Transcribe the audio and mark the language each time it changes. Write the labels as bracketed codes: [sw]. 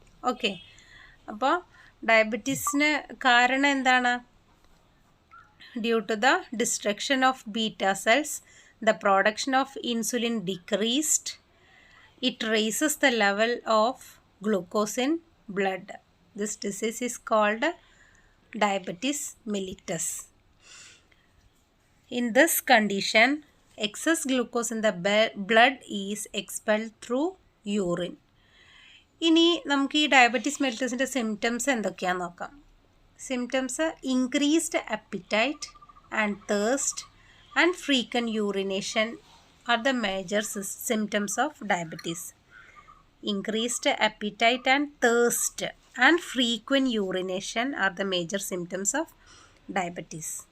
[ml] Okay, അപ്പോൾ ഡയബറ്റീസിന് കാരണം എന്താണ്? [en] Due to the destruction of beta cells, the production of insulin decreased. It raises the level of glucose in blood. This disease is called diabetes mellitus. In this condition, excess glucose in the blood is expelled through urine. [ml] ഇനി നമുക്ക് ഈ diabetes മെലിറ്റസിൻ്റെ symptoms എന്തൊക്കെയാണെന്ന് നോക്കാം. [en] Symptoms increased appetite and thirst and frequent urination are the major symptoms of diabetes. Increased appetite and thirst and frequent urination are the major symptoms of diabetes.